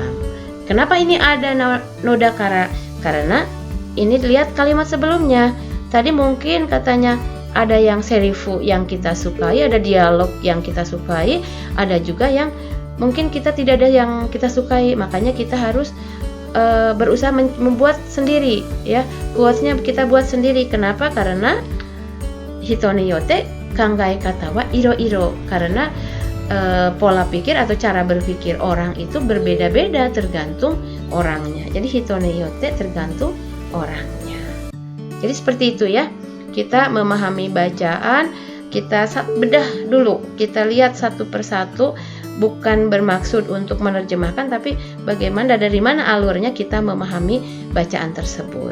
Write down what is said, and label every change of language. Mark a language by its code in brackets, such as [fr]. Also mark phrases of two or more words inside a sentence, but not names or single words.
[id] Kenapa ini ada nodakara? Karena ini lihat kalimat sebelumnya. Tadi mungkin katanya ada yang serifu yang kita sukai, ada dialog yang kita sukai, ada juga yang mungkin kita tidak ada yang kita sukai, makanya kita harus berusaha membuat sendiri ya. Quotes-nya kita buat sendiri. Kenapa? Karena [ja] 人によって考え方はいろいろ. [id] Karena pola pikir atau cara berpikir orang itu berbeda-beda tergantung orangnya. Jadi [ja] 人によって [id] tergantung orangnya. Jadi seperti itu ya. Kita memahami bacaan, kita bedah dulu. Kita lihat satu persatu bukan bermaksud untuk menerjemahkan, tapi bagaimana, dari mana alurnya kita memahami bacaan tersebut.